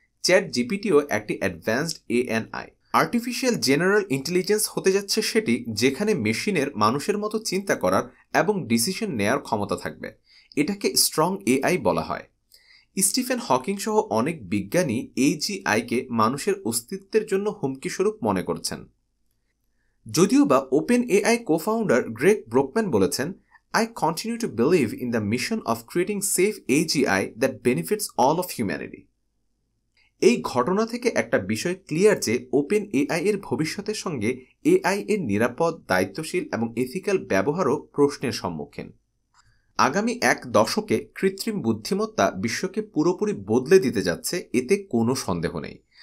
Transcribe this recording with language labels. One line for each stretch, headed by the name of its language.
Bangla: Chat জিপিটিও একটি advanced ANI. Artificial general intelligence হতে যাচ্ছে সেটি যেখানে মেশিনের মানুষের মতো চিন্তা করার এবং ডিসিশন নেয়ার ক্ষমতা থাকবে। এটাকে স্ট্রং এআই বলা হয়। স্টিফেন হকিং সহ অনেক বিজ্ঞানী এজিআইকে মানুষের অস্তিত্বের জন্য হুমকিস্বরূপ মনে করছেন।
English: যদিও বা open AI co-founder Greg Brockman বলেছেন, I continue to believe in the mission of creating safe AGI that benefits all of humanity.
Bangla: এই ঘটনা থেকে একটা বিষয় ক্লিয়ার যে ওপেন এআই এর ভবিষ্যতের সঙ্গে এআই এর নিরাপদ, দায়িত্বশীল এবং এথিক্যাল ব্যবহারও প্রশ্নের সম্মুখীন। আগামী 1 দশকে কৃত্রিম বুদ্ধিমত্তা বিশ্বকে পুরোপুরি বদলে দিতে যাচ্ছে, এতে কোনো সন্দেহ নেই।